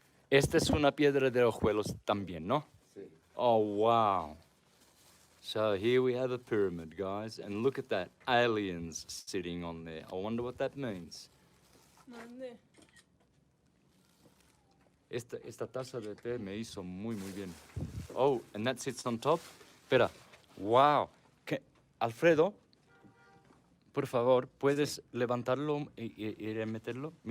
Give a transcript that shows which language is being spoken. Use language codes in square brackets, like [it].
[es] Esta es una piedra de Ojuelos también, ¿no? Sí. [en] Oh, wow. So here we have a pyramid, guys, and look at that. Aliens sitting on there. I wonder what that means. [es] Mande. Esta taza de té me hizo muy bien. [en] Oh, and that sits on top? [es] Espera. Wow. Alfredo, por favor, ¿puedes levantarlo y meterlo?